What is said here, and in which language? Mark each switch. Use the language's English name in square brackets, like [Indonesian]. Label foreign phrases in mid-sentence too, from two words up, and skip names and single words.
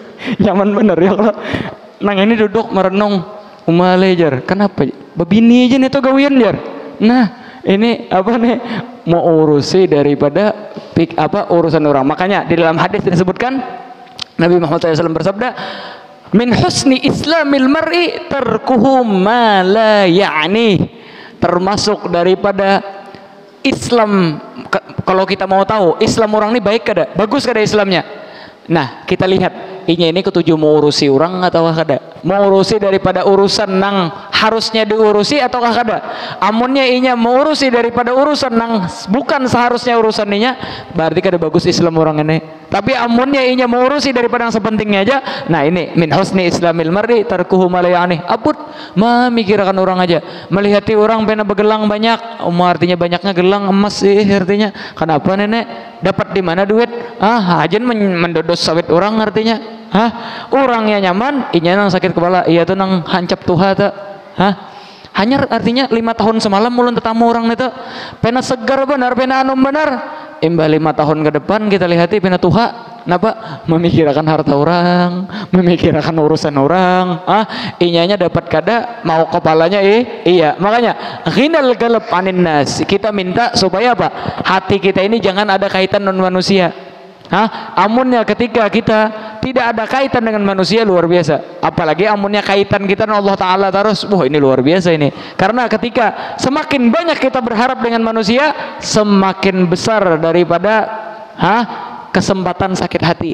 [Banjar] Nyaman bener ya kalau nang ini duduk merenung umalejar. [Indonesian] Kenapa? [Banjar] Bebini aja nih tuh gawian jar. [Indonesian] Nah, ini apa nih? Mau urusi daripada urusan orang. Makanya di dalam hadis disebutkan Nabi Muhammad SAW bersabda, [Arabic] من حسن إسلام المرء تركه ما لا يعنيه. [Banjar] Termasuk daripada Islam, kalau kita mau tahu Islam orang ini baik kada, bagus kada Islamnya. Nah, kita lihat inya ini ketujuh mau urusi orang atau kada, mau urusi daripada urusan nang harusnya diurusi ataukah kada. Amunnya inya mau urusi daripada urusan nang bukan seharusnya urusan inya, berarti kada bagus Islam orang ini. Tapi amunnya inya mau urusi daripada yang sepentingnya aja, nah ini [Arabic] من حسن إسلام المرء تركه ما لا يعنيه. [Banjar] Abut memikirkan orang aja, melihati orang pena begelang banyak, artinya banyaknya gelang emas sih artinya. Kenapa nenek dapat di mana duit? Hajen mendodos sawit orang artinya. Orangnya nyaman, inya nang sakit kepala, iya tuh nang hancap tuha tuh. Hanya artinya 5 tahun semalam mulun tetamu orang itu pena segar benar, pena anum benar. Imbah 5 tahun ke depan kita lihati pena tuha. [Indonesian] Kenapa? Memikirkan harta orang, memikirkan urusan orang. [Banjar] Inyanya dapat kada, mau kepalanya iya. [Arabic] Makanya غنى القلب عن الناس. [Indonesian] Kita minta supaya apa? Hati kita ini jangan ada kaitan dengan manusia. Amunnya ketika kita tidak ada kaitan dengan manusia, luar biasa. Apalagi amunnya kaitan kita dengan Allah Ta'ala terus, wah ini luar biasa ini. Karena ketika semakin banyak kita berharap dengan manusia, semakin besar daripada kesempatan sakit hati.